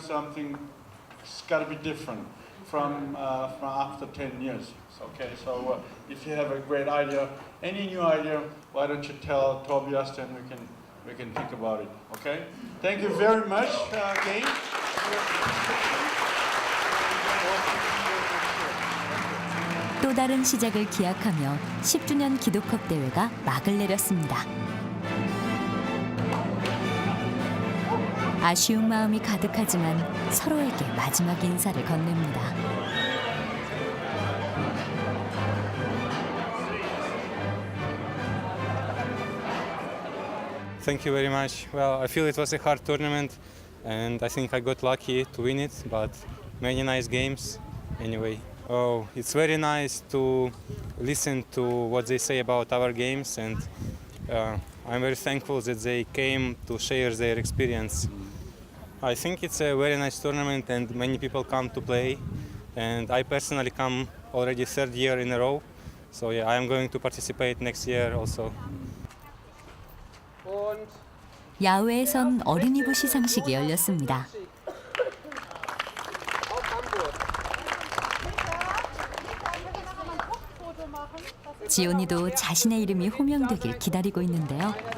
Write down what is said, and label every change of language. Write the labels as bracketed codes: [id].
[en] Something it's got to be different from after 10 years. Okay, so if you have a great idea, any new idea, why don't you tell Tobias, and we can think about it. Okay, thank you very much again. [ko] 또 다른 시작을 기약하며 10주년 기도컵 대회가 막을 내렸습니다. 아쉬운 마음이 가득하지만 서로에게 마지막 인사를 건넵니다. [en] Thank you very much. Well, I feel it was a hard tournament, and I think I got lucky to win it, but many nice games anyway. Oh, it's very nice to listen to what they say about our games, and I'm very thankful that they came to share their experience. I think it's a very nice tournament and many people come to play. And I personally come already third year in a row. So yeah, I am going to participate next year also. [ko] 야외에선 어린이부 시상식이 열렸습니다. 지온이도 자신의 이름이 호명되길 기다리고 있는데요.